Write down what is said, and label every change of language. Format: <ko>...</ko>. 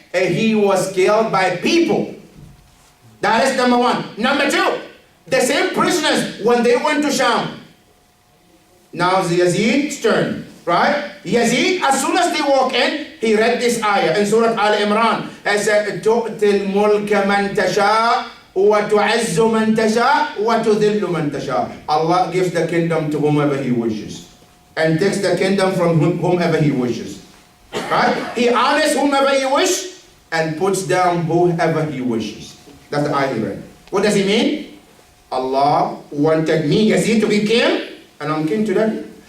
<en>He was killed by people. That is number one. Number two, the same prisoners, when they went to Sham, now it's Yazid's turn, right? Yazid, as soon as they walk in, he read this ayah in Surah Al-Imran. He said,</en> <ar>تُؤْتِ الْمُلْكَ مَنْ تَشَاءُ وَتُعَزُّ مَنْ تَشَاءُ وَتُذِلُّ مَنْ تَشَاءُ.</ar> <en>Allah gives the kingdom to whomever He wishes and takes the kingdom from whomever He wishes. Right? He honors whomever He wishes and puts down whoever He wishes. That's the ayah he read. What does He mean? Allah wanted me, Yazid, to be king, and I'm king today.</en>